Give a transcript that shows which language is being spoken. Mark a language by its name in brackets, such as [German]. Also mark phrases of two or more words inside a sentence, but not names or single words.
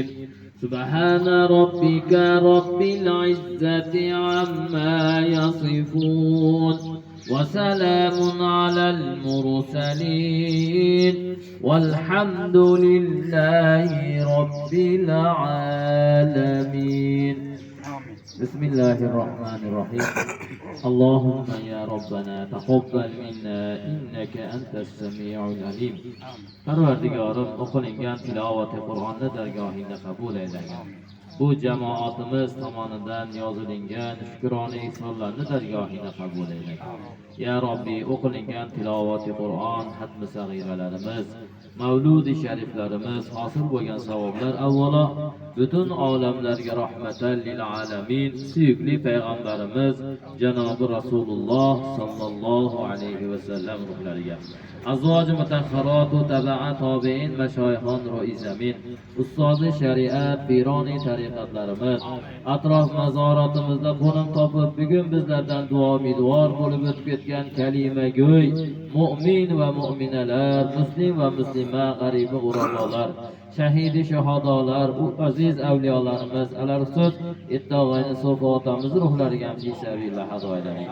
[Arabic] سبحان ربك رب العزة عما يصفون وسلام على المرسلين والحمد لله رب العالمين. بسم الله الرحمن الرحيم. اللهم يا ربنا تقبل منا إنك أنت السميع العليم. [Uzbek] Parvardigorim, o'qilingan tilovati Qur'onni dargohingda qabul aylagan. Bu jamoatimiz tomonidan yozilingan shukrona ihsonlarni dargohingda qabul aylagan. Ya Robbi, o'qilingan tilovati Qur'on, hatmi sag'iralarimiz, mavludi shariflarimiz, hosil bo'lgan savoblar avvalo butun olamlarga [Arabic] رحمة لل [Uzbek] alamin suyukli payg'ambarimiz janobi Rasululloh [Arabic] صلى الله عليه وسلم [Uzbek] ruhlariga, azvoji mutahharat va tabi'a tobein, mashoyixon ro'izamin, ustozi shariat, pironi tariqatlarimiz, atrof mazoratimizda qo'nim topib bugun bizlardan duo umidvor bo'lib o'tib ketgan kalimago'y mu'min va mu'minalar, muslim va muslima, g'aribi g'urabbolar, shahidi shahodalar, u aziz avliyolarimiz, alarsiz ittog'ayni so'fatamiz ruhlariga fisabillah hadoylaring.